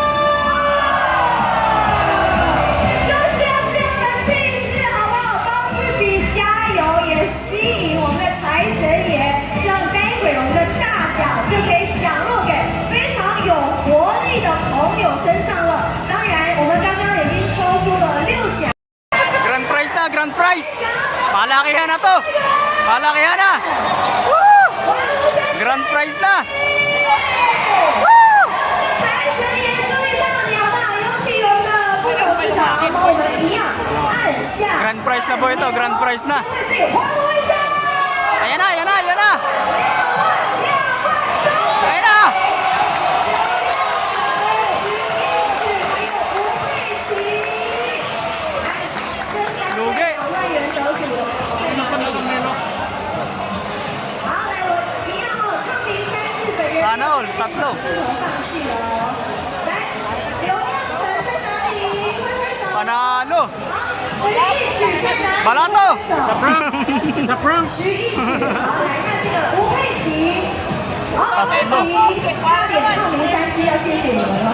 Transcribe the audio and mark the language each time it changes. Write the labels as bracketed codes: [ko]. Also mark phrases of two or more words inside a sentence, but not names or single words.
[zh] 就是要这样的气势，好不好？帮自己加油，也吸引我们的财神爷，这样待会我们的大奖就可以奖落给非常有活力的朋友身上了。当然，我们刚刚已经抽出了6奖。 [en] Grand prize na, grand prize. [tl] Malakihan na to. Malakihan na. Woo! Grand prize na. [zh] 财神爷注意到你好不好？有请我们的副董事长帮我们一样按下， [en] Grand prize [tl] na po ito, [en] grand prize [tl] na. [zh] 为自己欢呼一下。 [tl] Ayan na, ayan na, ayan na. [zh] 2万，2万， [tl] Ayan na. [zh] 2万元得主，好，来我一样哦，唱名3次，本人 [tl] Sana all, tatlo. [zh] 是否放弃了哦？来，刘耀成在哪里？挥挥手。 [tl] Panalo. [zh] 好，徐艺曲在哪里？ [tl] Balato. [zh] 手。徐艺曲，好，来，那这个吴佩琪，好，吴佩琪，差点唱名3次，要谢谢你们了。